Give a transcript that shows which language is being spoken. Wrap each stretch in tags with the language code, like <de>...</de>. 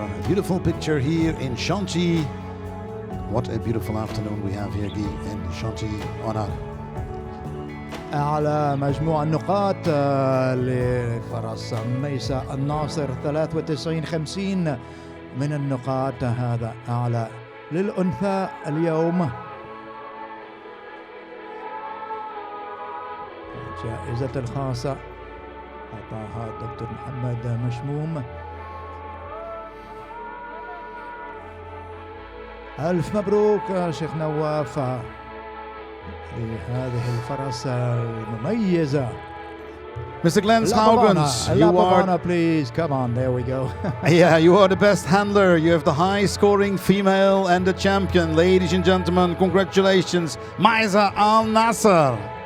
<en>A beautiful picture here in Chantilly. What a beautiful afternoon we have here in Chantilly.</en> <ar>على مجموع النقاط لفرس ميسا الناصر 93-50 من النقاط، هذا أعلى للأنثى اليوم. الجائزة الخاصة أعطاها الدكتور محمد مشموم. ألف مبروك شيخ نواف لهذه الفرس المميزة.</ar> <en>Mr. Glenn Haugens, you are... please, come on, there we go. Yeah, you are the best handler. You have the high-scoring female and the champion. Ladies and gentlemen, congratulations, Maiza Al Nasser.</en>